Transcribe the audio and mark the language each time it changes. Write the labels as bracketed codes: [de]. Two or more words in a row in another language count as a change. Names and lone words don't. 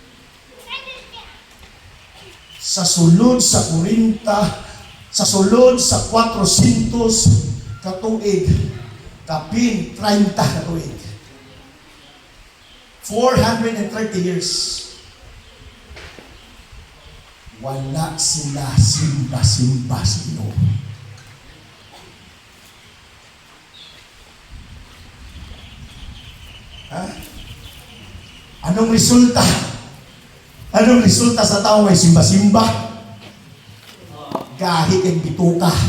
[ceb] Sa sulod sa 40, sa sulod sa 400 katuig, kapin 30 katuig. [en] 430 years. [ceb] Wala sila simba-simba sa Ginoo. Ha? [tl] Anong resulta? Anong resulta sa tao may simba-simba? Kahit ang bituka.